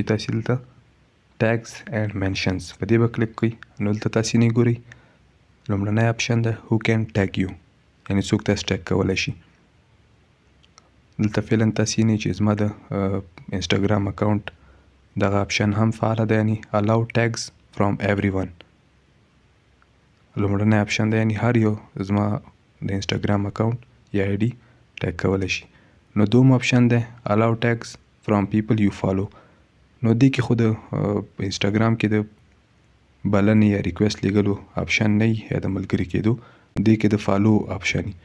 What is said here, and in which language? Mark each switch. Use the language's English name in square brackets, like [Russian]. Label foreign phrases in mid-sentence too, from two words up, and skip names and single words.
[Pashto] تاسې دلته [English] Tags and Mentions [Pashto] په دې به کلیک کړئ. نو دلته تاسې نه ګورئ، لومړنی اپشن ده [English] Who can tag you, [Pashto] یعنې څوک تاسې ټیګ کولی شي. دلته فعلا تاسې نه چې زما د انسټاګرام اکاونټ دغه اپشن هم فعاله ده، یعنې [English] Allow tags from every one. [Pashto] لومړنی اپشن ده، یعنې هر یو زما د انسټاګرام اکاونټ یا آی ډي ټیګ کولی شي. نو دوم اپشن ده [English] Allow tags from people you follow. [Pashto] نو دې کې خو د انسټاګرام کې د بلنې یا ریکویسټ لیږلو اپشن نه وي یا د ملګري کېدو، دې کې د فالو اپشن وي.